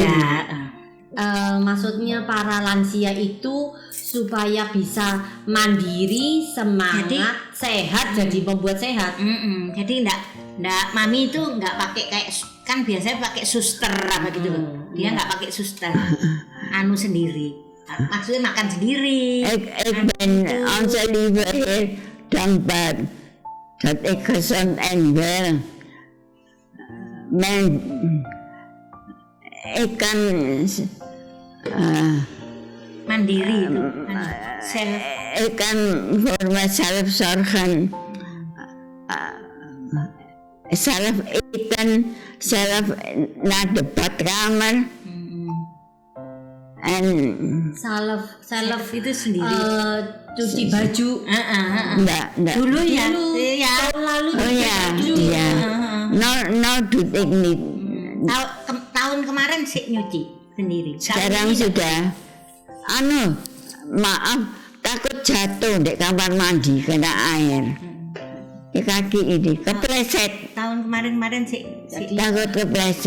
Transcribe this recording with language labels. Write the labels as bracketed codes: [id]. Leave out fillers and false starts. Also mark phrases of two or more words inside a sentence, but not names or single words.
[id] Maksudnya para lansia itu supaya bisa mandiri, semangat, sehat, jadi membuat sehat. Jadi enggak Mami itu enggak pakai kayak kan biasanya pakai suster apa gitu loh. Dia enggak pakai suster. Sendiri. Maksudnya makan sendiri. [nl] Ik ben onze lieve heer dankbaar dat ik gezond en wel ik kan [id] mandiri itu [nl] ik kan voor mezelf zorgen, zelf eten, zelf naar de badkamer. [id] Self itu sendiri. Cuci baju. Enggak. Dulu ya. Tahun lalu Iya. [nl] No doet ik niet. [id] Tahun kemarin sih nyuci sendiri. Sekarang sudah maaf, takut jatuh di kamar mandi kena air. Di kaki ini kepleset. Tahun kemarin sih Takut kepleset.